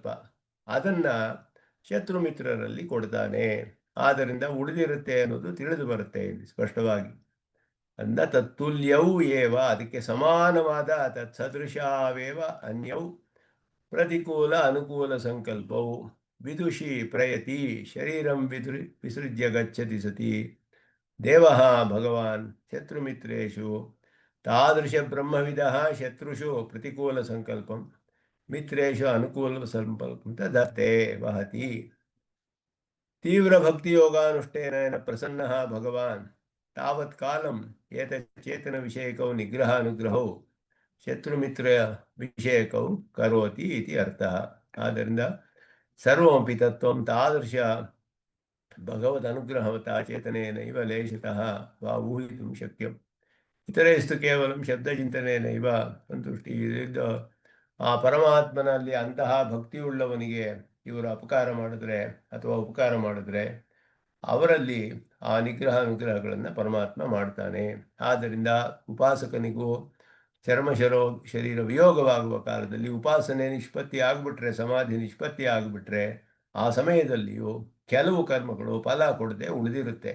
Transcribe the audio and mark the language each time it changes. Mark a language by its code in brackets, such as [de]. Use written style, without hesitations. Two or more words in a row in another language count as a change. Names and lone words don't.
[kn] ಅದನ್ನ ಶತ್ರು ಮಿತ್ರರಲ್ಲಿ ಕೊಡ್ತಾನೆ. ಆದ್ದರಿಂದ ಉಳಿದಿರುತ್ತೆ ಅನ್ನೋದು ತಿಳಿದು ಬರುತ್ತೆ ಇಲ್ಲಿ ಸ್ಪಷ್ಟವಾಗಿ. [sa] ಅಂದ ತತ್ತುಲ್ಯವು ಏವ [kn] ಅದಕ್ಕೆ ಸಮಾನವಾದ [sa] ತತ್ಸದೃಶಾವೇವ ಅನ್ಯೌ ಪ್ರತಿಕೂಲ ಅನುಕೂಲ ಸಂಕಲ್ಪವು ವಿದುಷಿ ಪ್ರಯತಿ ಶರೀರಂ ವಿಸೃಜ್ಯ ಗಚ್ಚತಿ ಸತಿ ದೇವಃ ಭಗವಾನ್ ಶತ್ರುಮಿತ್ರೇಷು ತಾದೃಶ ಬ್ರಹ್ಮವಿದಃ ಶತ್ರುಷು ಪ್ರತಿಕೂಲ ಸಂಕಲ್ಪಂ ಮಿತ್ರೇಷು ಅನುಕೂಲ ಸಂಕಲ್ಪಂ ತದರ್ಥೇ ವಹತಿ. ತೀವ್ರ ಭಕ್ತಿ ಯೋಗಾನುಷ್ಠೇನ ಪ್ರಸನ್ನಃ ಭಗವಾನ್ ತಾವತ್ ಕಾಲಂ ಏತಚೇತನ ವಿಷಯಕೌ ನಿಗ್ರಹ ಅನುಗ್ರಹೌ ಶತ್ರುಮಿತ್ರ ವಿಷಯಕೌ ಕರೋತಿ ಇತಿ ಅರ್ಥಃ. ಆದ್ದರಿಂದ ಸರ್ವಮಪಿ ತತ್ವಂ ತಾದೃಶ ಭಗವದ್ ಅನುಗ್ರಹವತಾ ಚೇತನೇನೈವ ಲೇಶತಃ ವಾ ಊಹಿತುಂ ಶಕ್ಯಂ ಇತರೇಸ್ತು ಕೇವಲಂ ಶಬ್ದಚಿಂತನೇನೈವ ಸಂತುಷ್ಟಿ. [kn] ಆ ಪರಮಾತ್ಮನಲ್ಲಿ ಅಂತಹ ಭಕ್ತಿಯುಳ್ಳವನಿಗೆ ಇವರು ಅಪಕಾರ ಮಾಡಿದ್ರೆ ಅಥವಾ ಉಪಕಾರ ಮಾಡಿದ್ರೆ ಅವರಲ್ಲಿ ಆ ನಿಗ್ರಹ ಅನುಗ್ರಹಗಳನ್ನು ಪರಮಾತ್ಮ ಮಾಡ್ತಾನೆ. ಆದ್ದರಿಂದ ಉಪಾಸಕನಿಗೂ ಶರೀರ ವಿಯೋಗವಾಗುವ ಕಾಲದಲ್ಲಿ ಉಪಾಸನೆ ನಿಷ್ಪತ್ತಿ ಆಗ್ಬಿಟ್ರೆ, ಸಮಾಧಿ ನಿಷ್ಪತ್ತಿ ಆಗ್ಬಿಟ್ರೆ ಆ ಸಮಯದಲ್ಲಿಯೂ ಕೆಲವು ಕರ್ಮಗಳು ಫಲ ಕೊಡದೆ ಉಳಿದಿರುತ್ತೆ.